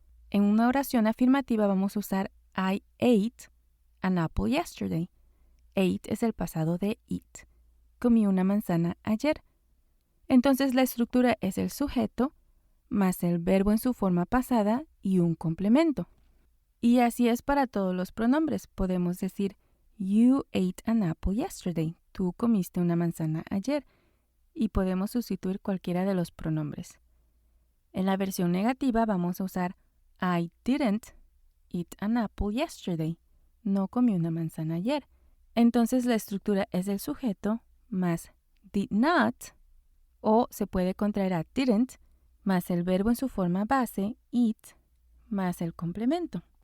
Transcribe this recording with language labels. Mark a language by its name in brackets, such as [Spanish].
[Spanish] En una oración afirmativa vamos a usar [English] I ate an apple yesterday. [Spanish] Ate es el pasado de eat. Comí una manzana ayer. Entonces la estructura es el sujeto más el verbo en su forma pasada y un complemento. Y así es para todos los pronombres. Podemos decir [English] you ate an apple yesterday. [Spanish] Tú comiste una manzana ayer. Y podemos sustituir cualquiera de los pronombres. En la versión negativa vamos a usar [English] I didn't eat an apple yesterday. [Spanish] No comí una manzana ayer. Entonces la estructura es el sujeto más did not, o se puede contraer a didn't, más el verbo en su forma base, eat, más el complemento.